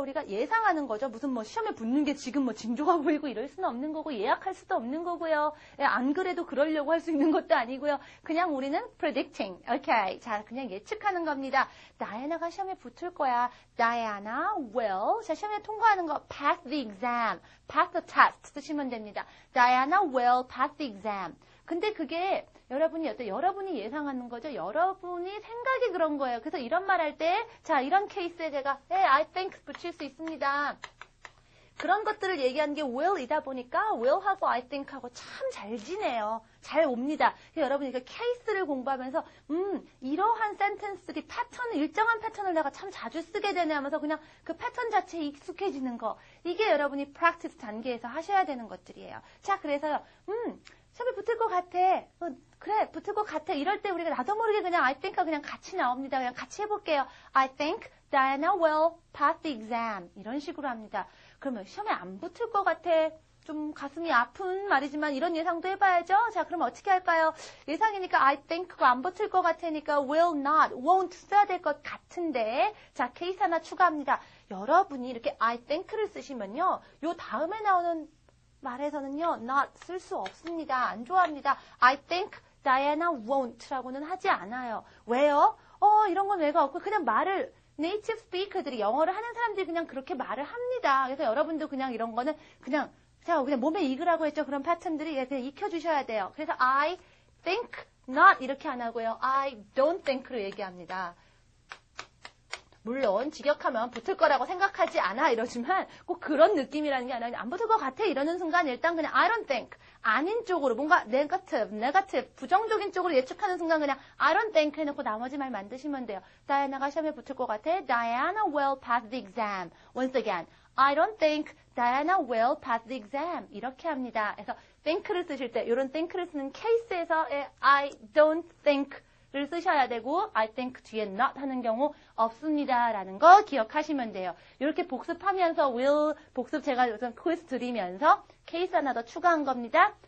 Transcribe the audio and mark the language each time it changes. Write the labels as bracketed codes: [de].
[ko] 우리가 예상하는 거죠. 무슨 뭐 시험에 붙는 게 지금 뭐 징조가 보이고 이럴 수는 없는 거고 예약할 수도 없는 거고요. 안 그래도 그러려고 할 수 있는 것도 아니고요. 그냥 우리는 predicting. 오케이. 자, 그냥 예측하는 겁니다. 다이아나가 시험에 붙을 거야. [en] Diana will. [ko] 자, 시험에 통과하는 거 [en] pass the exam. pass the test [ko] 쓰시면 됩니다. [en] Diana will pass the exam. [ko] 근데 그게 여러분이 예상하는 거죠. 여러분이 생각이 그런 거예요. 그래서 이런 말 할 때, 자, 이런 케이스에 제가, [en] I think [ko] 붙일 수 있습니다. 그런 것들을 얘기하는 게 will이다 보니까 will하고 [en] I think [ko] 하고 참 잘 지내요. 잘 옵니다. 여러분이 그 케이스를 공부하면서, 이러한 센텐스들이 일정한 패턴을 내가 참 자주 쓰게 되네 하면서 그냥 그 패턴 자체에 익숙해지는 거. 이게 여러분이 practice 단계에서 하셔야 되는 것들이에요. 자, 그래서요, 시험에 붙을 것 같아. 그래, 붙을 것 같아. 이럴 때 우리가 나도 모르게 그냥 [en] I think [ko] 하고 그냥 같이 나옵니다. 그냥 같이 해볼게요. [en] I think Diana will pass the exam. [ko] 이런 식으로 합니다. 그러면 시험에 안 붙을 것 같아. 좀 가슴이 아픈 말이지만 이런 예상도 해봐야죠. 자, 그럼 어떻게 할까요? 예상이니까 I think고 안 붙을 것 같으니까 [en] will not, won't [ko] 써야 될 것 같은데. 자, 케이스 하나 추가합니다. 여러분이 이렇게 I think를 쓰시면요. 요 다음에 나오는 말에서는요, not 쓸 수 없습니다. 안 좋아합니다. [en] I think Diana won't라고는 [ko] 하지 않아요. 왜요? 이런 건 왜가 없고 그냥 말을 네이티브 스피커들이 영어를 하는 사람들이 그냥 그렇게 말을 합니다. 그래서 여러분도 그냥 이런 거는 그냥 몸에 익으라고 했죠. 그런 패턴들이 그냥 익혀주셔야 돼요. 그래서 [en] I think not [ko] 이렇게 안 하고요. [en] I don't think로 얘기합니다. [ko] 물론 직역하면 붙을 거라고 생각하지 않아 이러지만 꼭 그런 느낌이라는 게 아니라 안 붙을 것 같아 이러는 순간 일단 그냥 [en] I don't think [ko] 아닌 쪽으로 뭔가 negative 부정적인 쪽으로 예측하는 순간 그냥 I don't think 해놓고 나머지 말 만드시면 돼요. 다이아나가 시험에 붙을 것 같아. [en] Diana will pass the exam. Once again, I don't think Diana will pass the exam. [ko] 이렇게 합니다. 그래서 think를 쓰실 때 이런 think를 쓰는 케이스에서 [en] I don't think [ko] 를 쓰셔야 되고 [en] I think [ko] 뒤에 not 하는 경우 없습니다라는 거 기억하시면 돼요. 이렇게 복습하면서 will 복습 제가 우선 퀴즈 드리면서 케이스 하나 더 추가한 겁니다.